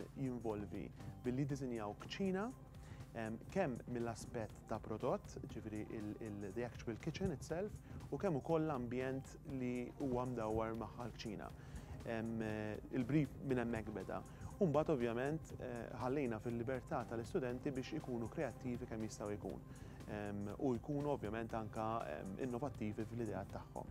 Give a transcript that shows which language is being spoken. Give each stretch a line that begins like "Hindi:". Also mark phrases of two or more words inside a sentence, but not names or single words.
Maltese: jinvolvi billi dizinjaw kċina kemm mill-aspett ta' prodott, ġifieri
English: the actual kitchen itself,
Maltese: u kemm ukoll l-ambjent li huwa mdawwar magħha l-kċina. Il-brief minn hemmhekk beda. U mbagħad ovvjament ħallejna fil-libertà tal-istudenti biex ikunu kreattivi kemm jistgħu jkun u jkunu ovvjament anke innovattivi fl-ideat tagħhom.